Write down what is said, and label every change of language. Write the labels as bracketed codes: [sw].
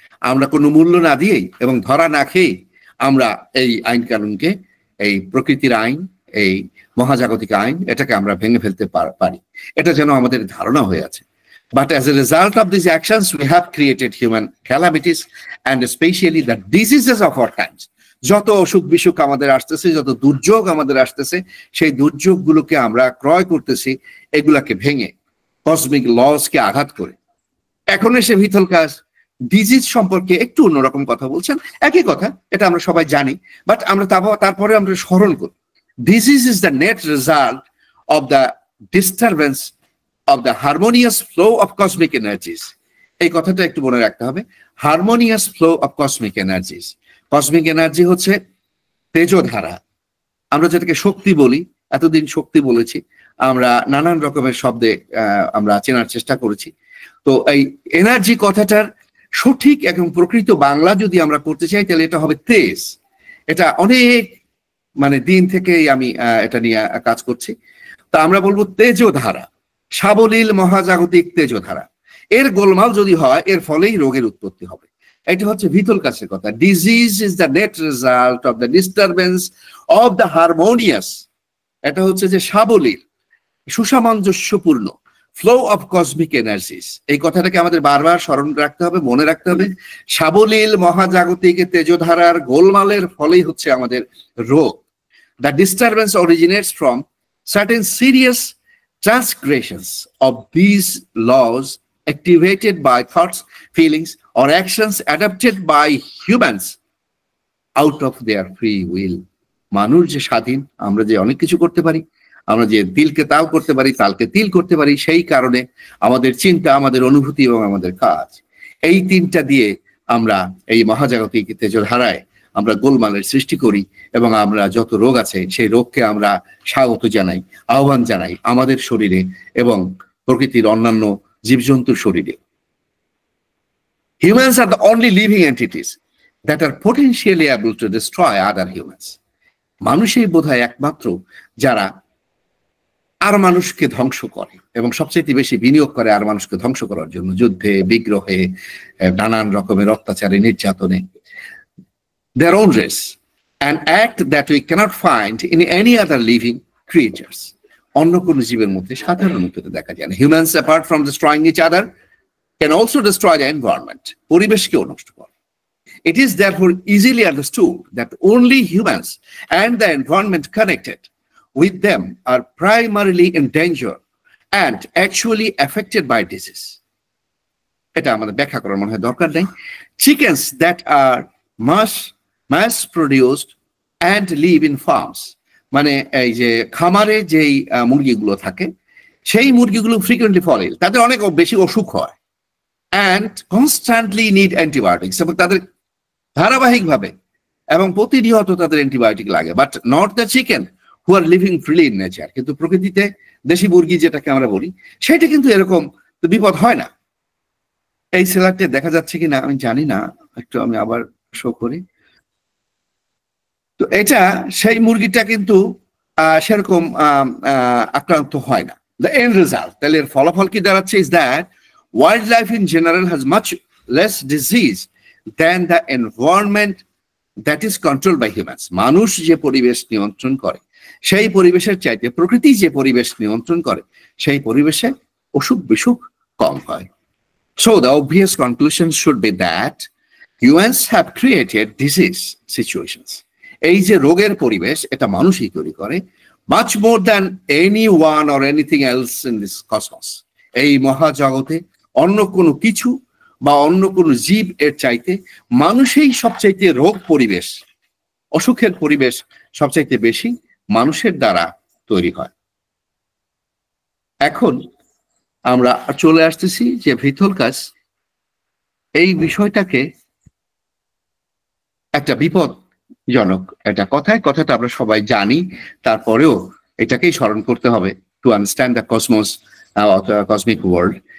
[bn] আমরা কোনো মূল্য না দিয়েই এবং ধরা না খেয়ে আমরা এই আইন কানুনকে, এই প্রকৃতির আইন, এই মহাজাগতিক আইন, এটাকে আমরা ভেঙে ফেলতে পারি। এটা যেন আমাদের ধারণা হয়ে আছে। [en] But as a result of these actions, we have created human calamities and especially the diseases of our times. [bn] যত অসুখ বিসুখ আমাদের আসতেছে, যত দুর্যোগ আমাদের আসতেছে, সেই দুর্যোগগুলোকে আমরা ক্রয় করতেছি এগুলাকে ভেঙে, কসমিক লসকে আঘাত করে। এখন এসে ভিতল কাজ ডিজিজ সম্পর্কে একটু অন্যরকম কথা বলছেন, একই কথা, এটা আমরা সবাই জানি, বাট আমরা তারপরে আমরা স্মরণ করি। [en] Disease is the net result of the disturbance of the harmonious flow of cosmic energies. [bn] এই কথাটা একটু মনে রাখতে হবে, [en] harmonious flow of cosmic energies. [bn] Cosmic energy হচ্ছে তেজধারা, আমরা যেটাকে শক্তি বলি, এতদিন শক্তি বলেছি, আমরা নানান রকমের শব্দে আমরা চেনার চেষ্টা করেছি। তো এই এনার্জি কথাটার সঠিক এবং প্রকৃত বাংলা যদি আমরা করতে চাই তাহলে এটা হবে তেজ। এটা অনেক দিন থেকেই আমি এটা নিয়ে কাজ করছি। তা আমরা বলবো তেজধারা, সাবলীল মহাজাগতিক তেজধারা। এর গোলমাল যদি হয়, এর ফলেই রোগের উৎপত্তি হবে। এটা হচ্ছে ভিতল কাছের কথা। [en] disease is the net result of the disturbance of the harmonious, [bn] এটা হচ্ছে যে সাবলীল, সুসামঞ্জস্যপূর্ণ [en] Flow of cosmic energies. [bn] এই কথাটাকে আমাদের বারবার স্মরণ রাখতে হবে, মনে রাখতে হবে। সাবলীল মহাজাগতিক তেজধারার গোলমালের ফলেই হচ্ছে আমাদের রোগ। [en] The disturbance originates from certain serious transgressions of these laws activated by thoughts, feelings, or actions adopted by humans out of their free will. [bn] মানুষ যে স্বাধীন, আমরা যে অনেক কিছু করতে পারি, আমরা যে দিলকে তাও করতে পারি, তালকে তিল করতে পারি, সেই কারণে আমাদের চিন্তা, আমাদের অনুভূতি এবং আমাদের কাজ, এই তিনটা দিয়ে আমরা এই মহাজাগতিক তেজধারায় আমরা গোলমালের সৃষ্টি করি এবং আমরা যত রোগ আছে সেই রোগকে আমরা স্বাগত জানাই, আহ্বান জানাই আমাদের শরীরে এবং প্রকৃতির অন্যান্য জীবজন্তুর শরীরে। [en] Humans are the only living entities that are potentially able to destroy other humans. [bn] মানুষই বোধহয় একমাত্র যারা আর মানুষকে ধ্বংস করে এবং সবচেয়ে বেশি বিনিয়োগ করে আর মানুষকে ধ্বংস করার জন্য, যুদ্ধে, বিগ্রহে, নানান রকমের অত্যাচারে, নির্যাতনে। [en] Their own race, an act that we cannot find in any other living creatures. [bn] অন্য কোন জীবের মধ্যে সাধারণত দেখা যায় না। [en] Humans, apart from destroying each other, can also destroy the environment. [bn] পরিবেশকেও নষ্ট করে। [en] It is therefore easily understood that only humans and the environment connected with them are primarily in danger and actually affected by disease. [bn] এটা আমাদের ব্যাখ্যা করার মনে হয় দরকার নেই। [en] Chickens that are mass produced and live in farms, [bn] মানে এই যে খামারে যেই মুরগিগুলো থাকে সেই মুরগিগুলো [en] frequently fall ill, [bn] তাদের অনেক বেশি অসুখ হয়, [en] and constantly need antibiotics, [bn] এবং তাদের ধারাবাহিকভাবে এবং প্রতিনিয়ত তাদের অ্যান্টিবায়োটিক লাগে। [en] But not the chicken who are living freely in nature. [bn] কিন্তু প্রকৃতিতে দেশি মুরগি যেটাকে আমরা বলি সেটা কিন্তু এরকম বিপদ হয় না। এই স্লাইডে দেখা যাচ্ছে কিনা আমি জানি না, একটু আমি আবার শো করি। তো এটা সেই মুরগিটা কিন্তু সেরকম আক্রান্ত হয় না। [en] the end result, [bn] তাহলে এর ফলাফল কি দাঁড়াচ্ছে, [en] Is that wildlife in general has much less disease than the environment that is controlled by humans. [bn] মানুষ যে পরিবেশ নিয়ন্ত্রণ করে সেই পরিবেশের চাইতে প্রকৃতি যে পরিবেশ নিয়ন্ত্রণ করে সেই পরিবেশে অসুখ বিসুখ কম হয়। [en] So the obvious conclusion should be that humans have created disease situations. [bn] এই যে রোগের পরিবেশ এটা মানুষই তৈরি করে, [en] much more than anyone or anything else in this cosmos. [bn] এই মহাজগতে অন্য কোনো কিছু বা অন্য কোনো জীব এর চাইতে মানুষই সবচাইতে রোগ পরিবেশ, অসুখের পরিবেশ সবচাইতে বেশি মানুষের দ্বারা তৈরি হয়। এখন আমরা চলে আসতেছি যে ভিথলকাস এই বিষয়টাকে একটা বিপদজনক একটা কথাটা আমরা সবাই জানি, তারপরেও এটাকেই স্মরণ করতে হবে [en] To understand the cosmos, cosmic world.